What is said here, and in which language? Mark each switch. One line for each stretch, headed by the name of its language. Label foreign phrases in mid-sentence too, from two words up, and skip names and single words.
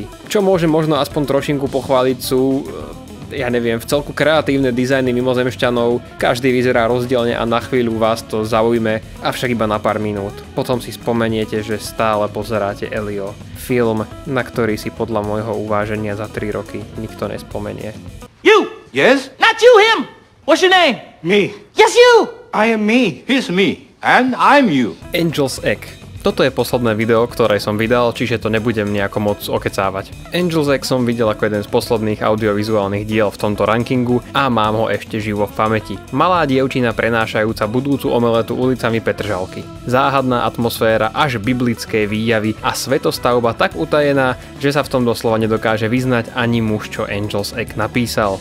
Slovak: Čo môžem možno aspoň trošinku pochváliť sú, ja neviem, v celku kreatívne dizajny mimozemšťanov. Každý vyzerá rozdielne a na chvíľu vás to zaujme, avšak iba na pár minút. Potom si spomeniete, že stále pozeráte Elio. Film, na ktorý si podľa môjho uváženia za 3 roky nikto nespomenie.
English: You! Yes? Not you, him! What's your name? Me. Yes, you! I am me. He's me. And I'm you.
Slovak: Angel's Egg. Toto je posledné video, ktoré som vydal, čiže to nebudem nejako moc okecávať. Angel's Egg som videl ako jeden z posledných audiovizuálnych diel v tomto rankingu a mám ho ešte živo v pamäti. Malá dievčina prenášajúca budúcu omeletu ulicami Petržalky. Záhadná atmosféra až biblické výjavy a svetostavba tak utajená, že sa v tom doslova nedokáže vyznať ani muž, čo Angel's Egg napísal.